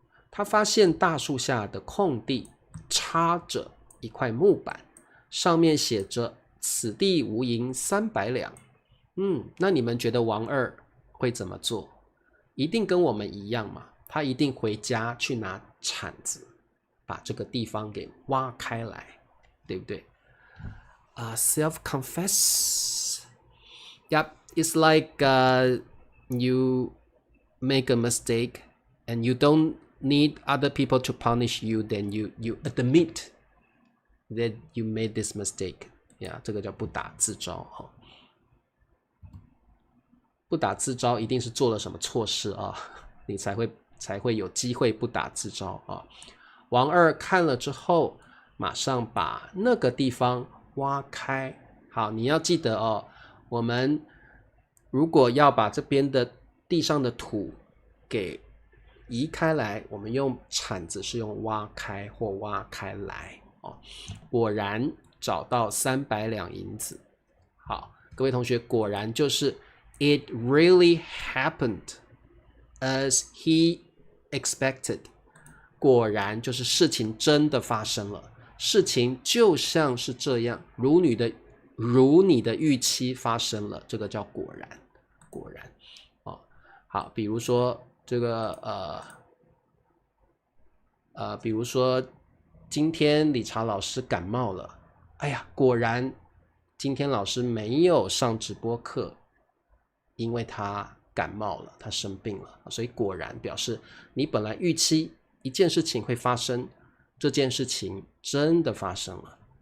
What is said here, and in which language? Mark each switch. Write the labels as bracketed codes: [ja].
[zh] 他发现大树下的空地插着一块木板，上面写着此地无银300两。那你们觉得王二会怎么做？一定跟我们一样嘛，他一定回家去拿铲子，把这个地方给挖开来，对不对？ [en] Self-confess. Yep, it's like you make a mistake and you don't need other people to punish you, then you admit that you made this mistake. [zh] Yeah, 这个叫不打自招哈。不打自招一定是做了什么错事啊，你才会有机会不打自招啊。王二看了之后，马上把那个地方挖开。好，你要记得哦，我们如果要把这边的地上的土给移开来，我们用铲子是用挖开或挖开来果然找到300两银子。好，各位同学，果然就是 [en] It really happened as he expected。 [zh] 果然就是事情真的发生了，事情就像是这样，如你的预期发生了，这个叫果然。果然，好，比如说这个比如说今天理查老师感冒了，哎呀，果然今天老师没有上直播课，因为他感冒了，他生病了，所以果然表示你本来预期一件事情会发生，这件事情真的发生了。